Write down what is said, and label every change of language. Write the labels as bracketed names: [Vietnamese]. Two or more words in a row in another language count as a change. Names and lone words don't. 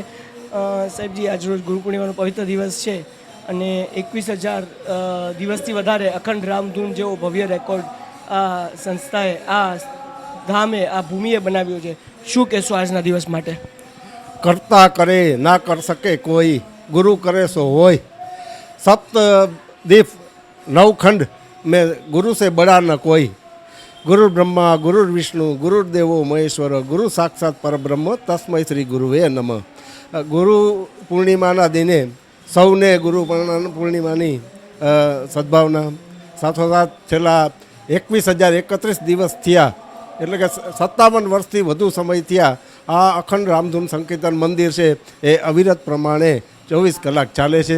[Gujarati] સાહેબજી, આજરોજ ગુરુ પૂર્ણિમાનો પવિત્ર દિવસ છે અને 21,000 દિવસથી વધારે અખંડ રામધૂન જેવો ભવ્ય રેકોર્ડ આ સંસ્થાએ, આ ધામે, આ ભૂમિએ બનાવ્યો છે. શું કહેશો આજના દિવસ માટે? [Hindi] करता करे ना कर सके कोई, गुरु करे सो होय. सप्त दीप नवखंड में ગુરુ से बड़ा न कोई. [Sanskrit] गुरु ब्रह्मा गुरु विष्णु गुरु देवो महेश्वर गुरु साक्षात परब्रह्म तस्मै श्री गुरुवे नमः. [Gujarati] ગુરુ પૂર્ણિમાના દિને સૌને ગુરુ પૂર્ણિમાની સદભાવના. સાથોસાથ છેલ્લા 21,031 દિવસ થયા, એટલે કે 57 વર્ષથી વધુ સમય થયા આ અખંડ રામધૂન સંકીર્તન મંદિર છે એ અવિરત પ્રમાણે 24 કલાક ચાલે છે.